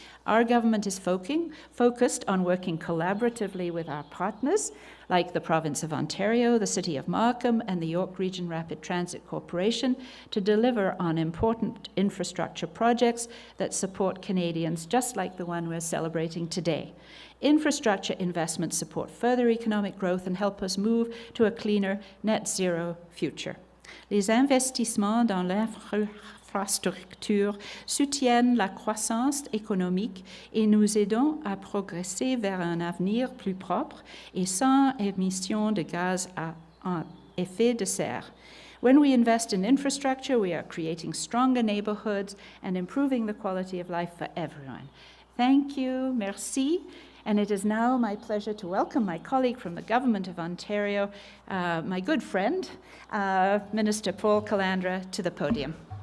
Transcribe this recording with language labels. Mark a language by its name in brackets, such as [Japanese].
[English] Our government is focused on working collaboratively with our partners, like the Province of Ontario, the City of Markham, and the York Region Rapid Transit Corporation, to deliver on important infrastructure projects that support Canadians, just like the one we're celebrating today. Infrastructure investments support further economic growth and help us move to a cleaner, net zero future. [French] Les investissements dans infrastructures soutiennent la croissance économique et nous aident à progresser vers un avenir plus propre et sans émissions de gaz à effet de serre. [English] When we invest in infrastructure, we are creating stronger neighborhoods and improving the quality of life for everyone. Thank you, merci. And it is now my pleasure to welcome my colleague from the Government of Ontario, my good friend, Minister Paul Calandra, to the podium.